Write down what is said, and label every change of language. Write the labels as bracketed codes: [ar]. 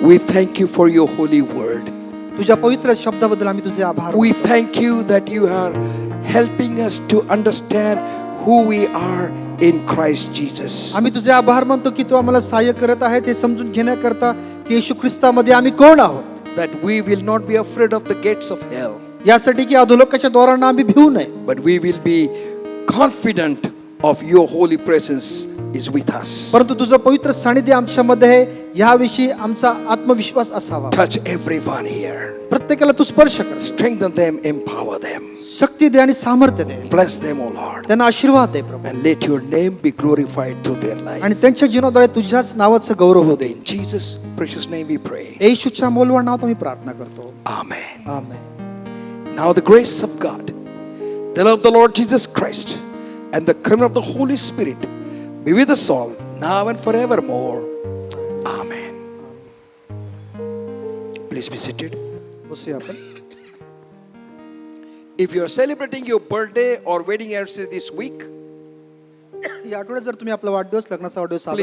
[en] we thank you for your holy word. [mr] तुझ्या पवित्र शब्दाबद्दल आम्ही तुझे आभार. [en] We thank you that you are helping us to understand who we are in Christ Jesus. [mr] आम्ही तुझे आभार मानतो की तू आम्हाला सहाय्य करत आहे ते समजून घेण्याकरता की येशू ख्रिस्तामध्ये आम्ही कोण आहोत. [en] That we will not be afraid of the gates of hell, [mr] यासाठी की अधोलोकाच्या द्वारांना आम्ही भिवू नये, [en] but we will be confident of your holy presence is with us. [mr] परंतु तुझं पवित्र सानिध्य आमच्यामध्ये आहे याविषयी आमचा आत्मविश्वास असावा. [en] Touch everyone here. [mr] प्रत्येकाला तू स्पर्श कर, [en] Strengthen them, empower them. [mr] शक्ती दे आणि सामर्थ्य दे. [en] Bless them, O Lord. [mr] त्यांना आशीर्वाद दे प्रभू, [en] And let your name be glorified through their life. [mr] आणि त्यांच्या जीवनाद्वारे तुझ्याच नावाचं गौरव होऊ दे. [en] In Jesus' precious name we pray. [mr] येशूच्या मोलवान नावात आम्ही प्रार्थना करतो. [en] Amen. [mr] Amen. [en] Now the grace of God, the love of the Lord Jesus Christ, and the coming of the Holy Spirit be with us all, now and forevermore. Amen. Please be seated. [mr] बसूया आपण. [en] If you are celebrating your birthday or wedding anniversary this week, [mr] या आठवड्यात जर तुम्ही आपला वाढदिवस लग्नाचा वाढदिवस साजरा